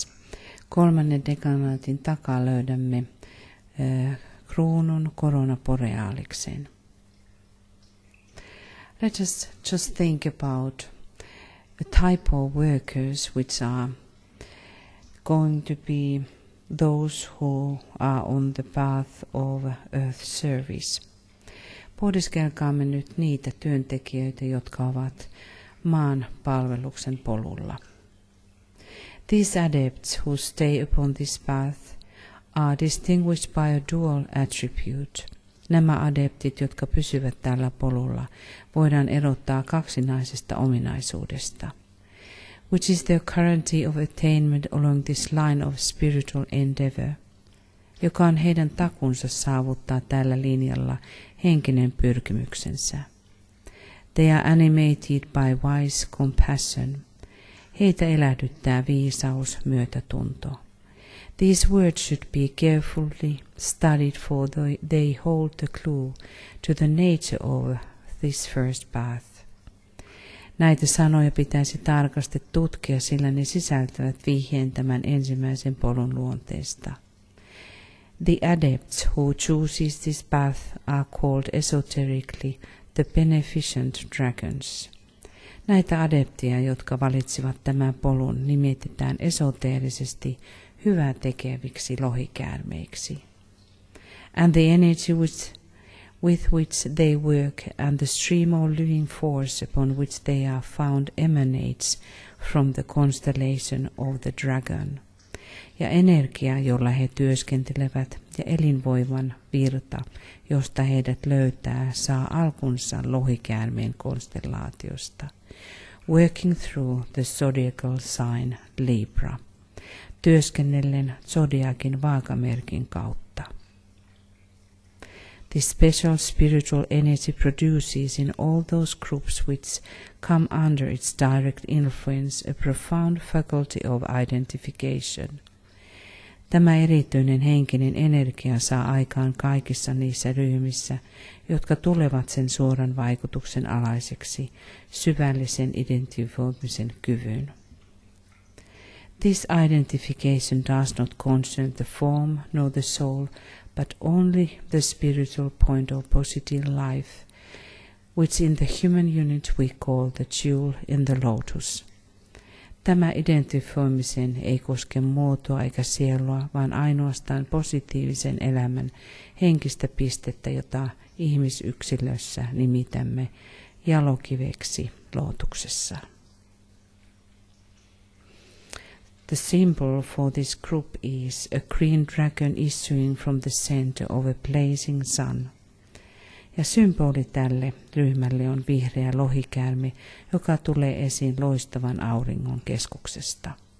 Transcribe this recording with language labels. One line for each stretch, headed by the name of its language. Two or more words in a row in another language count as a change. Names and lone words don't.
Finnish: Kolmannen dekanaatin takaa löydämme kruunun Corona Borealiksen.
English: Let us just think about a type of workers which are going to be those who are on the path of earth service.
Finnish: Pohdiskelkaamme nyt niitä työntekijöitä, jotka ovat maan palveluksen polulla.
English: These adepts who stay upon this path are distinguished by a dual attribute.
Finnish: Nämä adeptit, jotka pysyvät tällä polulla, voidaan erottaa kaksinaisesta ominaisuudesta.
English: Which is their currency of attainment along this line of spiritual endeavor,
Finnish: joka on heidän takunsa saavuttaa tällä linjalla henkinen pyrkimyksensä.
English: They are animated by wise compassion.
Finnish: Heitä elähdyttää viisaus, myötätunto.
English: These words should be carefully studied, for they hold the clue to the nature of this first path.
Finnish: Näitä sanoja pitäisi tarkasti tutkia, sillä ne sisältävät vihjeen tämän ensimmäisen polun luonteesta.
English: The adepts who chooses this path are called esoterically the beneficent dragons.
Finnish: Näitä adepteja, jotka valitsivat tämän polun, nimitetään esoteerisesti hyvää tekeviksi lohikäärmeiksi.
English: And the energy with which they work and the stream of living force upon which they are found emanates from the constellation of the dragon.
Finnish: Ja energia, jolla he työskentelevät, ja elinvoiman virta, josta heidät löytää, saa alkunsa lohikäärmeen konstellaatiosta.
English: Working through the zodiacal sign Libra,
Finnish: työskennellen zodiakin vaakamerkin kautta.
English: This special spiritual energy produces in all those groups which come under its direct influence a profound faculty of identification.
Finnish: Tämä erityinen henkinen energia saa aikaan kaikissa niissä ryhmissä, jotka tulevat sen suoran vaikutuksen alaiseksi, syvällisen identifioimisen kyvyn.
English: This identification does not concern the form nor the soul, but only the spiritual point of positive life, which in the human unit we call the jewel in the lotus.
Finnish: Tämä identifioimisen ei koske muotoa eikä sielua, vaan ainoastaan positiivisen elämän henkistä pistettä, jota ihmisyksilössä nimitämme jalokiveksi lootuksessa.
English: The symbol for this group is a green dragon issuing from the center of a blazing sun.
Finnish: Ja symboli tälle ryhmälle on vihreä lohikäärme, joka tulee esiin loistavan auringon keskuksesta.